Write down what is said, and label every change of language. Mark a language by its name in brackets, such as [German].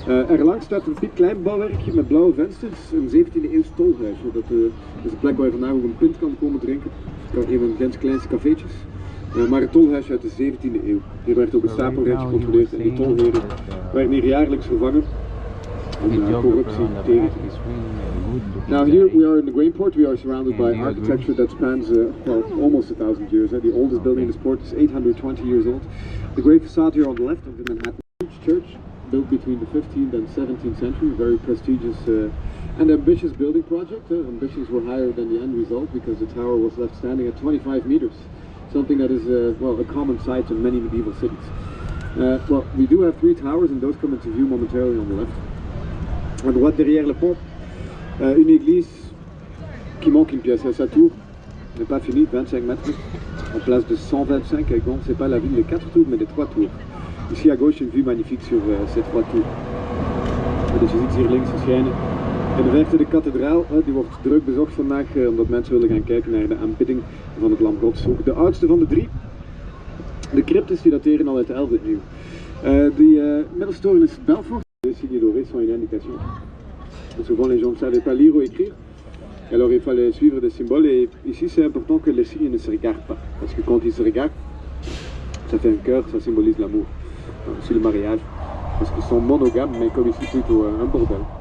[Dutch] Erlangs staat een piepklein bouwwerkje met blauwe vensters, een 17e eeuws tolhuis. Dat is een plek waar je vandaag ook een pint kan komen drinken. Een van Gent's kleinste cafeetjes. Maar een tolhuisje uit de 17e eeuw. Hier werd ook een stapelrecht gecontroleerd en de tolheren werden hier jaarlijks vervangen om corruptie tegen te gaan. [English] Now here we are in the Grain Port. We are surrounded by architecture that spans almost 1,000 years. The oldest building in this port is 820 years old. The great facade here on the left of the Manhattan Church, built between the 15th and 17th century, very prestigious and ambitious building project. Ambitions were higher than the end result because the tower was left standing at 25 meters, something that is well, a common sight in many medieval cities. Well, we do have 3 towers and those come into view momentarily on the left. [French] À droite derrière le pont, une église qui manque une pièce. Sa tour n'est pas finie, 25 mètres, en place de 125 à Ghent. C'est pas la ville de 4 tours mais de 3 tours. Ici à gauche, une vue magnifique sur ces 3 tours. [Dutch] Dus je ziet hier links verschijnen. In de verte de kathedraal, die wordt druk bezocht vandaag omdat mensen willen gaan kijken naar de aanbidding van het Lam Gods. Ook de oudste van de 3. De cryptes die dateren al uit de 11e eeuw. Die middelstoren is Belfort. [French] Les signes dorés sont une indication. Souvent les gens ne savaient pas lire ou écrire. Alors il fallait suivre des symboles et ici c'est important que les signes ne se regardent pas. Parce que quand ils se regardent, ça fait un cœur, ça symbolise l'amour. C'est le mariage, parce qu'ils sont monogames, mais comme ici plutôt un bordel.